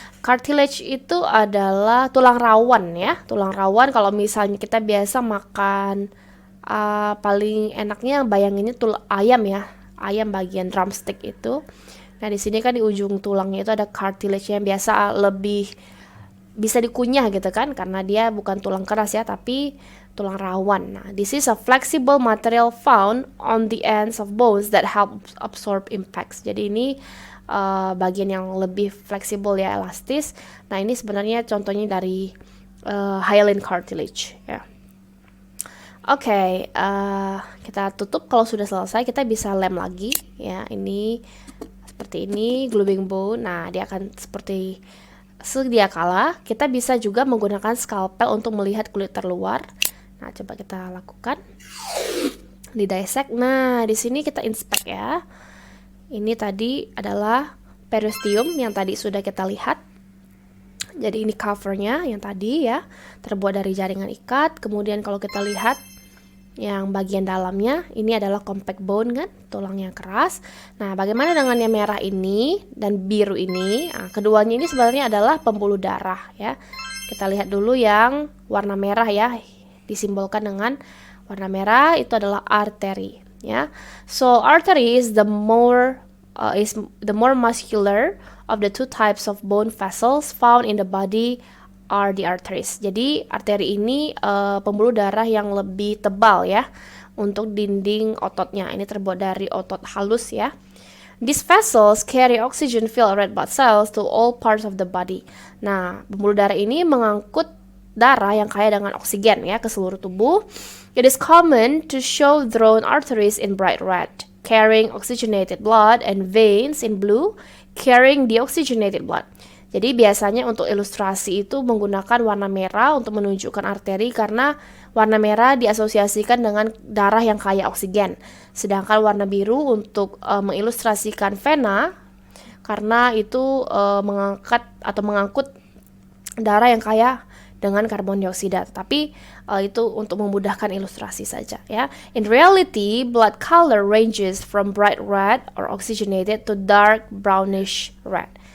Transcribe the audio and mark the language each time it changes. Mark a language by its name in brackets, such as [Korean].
[Indonesian] Cartilage itu adalah tulang rawan ya. Tulang rawan kalau misalnya kita biasa makan paling enaknya bayanginnya tulang ayam ya. Ayam bagian drumstick itu. Nah, di sini kan di ujung tulangnya itu ada cartilage yang biasa lebih bisa dikunyah gitu kan, karena dia bukan tulang keras ya, tapi tulang rawan. [English] Nah, this is a flexible material found on the ends of bones that help absorb impacts. [Indonesian] Jadi ini bagian yang lebih fleksibel ya, elastis. Nah, ini sebenarnya contohnya dari hyaline cartilage ya. Oke, kita tutup. Kalau sudah selesai kita bisa lem lagi ya. Ini seperti ini gluing bone. Nah, dia akan seperti sedia kala. Kita bisa juga menggunakan scalpel untuk melihat kulit terluar. Nah, coba kita lakukan. Di dissect. Nah, di sini kita inspect ya. Ini tadi adalah periosteum yang tadi sudah kita lihat. Jadi ini covernya yang tadi ya, terbuat dari jaringan ikat. Kemudian kalau kita lihat yang bagian dalamnya, ini adalah compact bone kan, tulang yang keras. Nah, bagaimana dengan yang merah ini dan biru ini? Nah, keduanya ini sebenarnya adalah pembuluh darah ya. Kita lihat dulu yang warna merah ya, disimbolkan dengan warna merah, itu adalah arteri ya. [English] So artery is the more muscular of the two types of bone vessels found in the body are the arteries. [Indonesian] Jadi arteri ini pembuluh darah yang lebih tebal ya untuk dinding ototnya. Ini terbuat dari otot halus ya. [English] These vessels carry oxygen-filled red blood cells to all parts of the body. [Indonesian] Nah, pembuluh darah ini mengangkut darah yang kaya dengan oksigen ya ke seluruh tubuh. [English] It is common to show drawn arteries in bright red, carrying oxygenated blood, and veins in blue, carrying deoxygenated blood. [Indonesian] Jadi biasanya untuk ilustrasi itu menggunakan warna merah untuk menunjukkan arteri karena warna merah diasosiasikan dengan darah yang kaya oksigen. Sedangkan warna biru untuk mengilustrasikan vena karena itu mengangkat atau mengangkut darah yang kaya dengan karbon dioksida. Tapi itu untuk memudahkan ilustrasi saja ya. [English] In reality, blood color ranges from bright red or oxygenated to dark brownish red.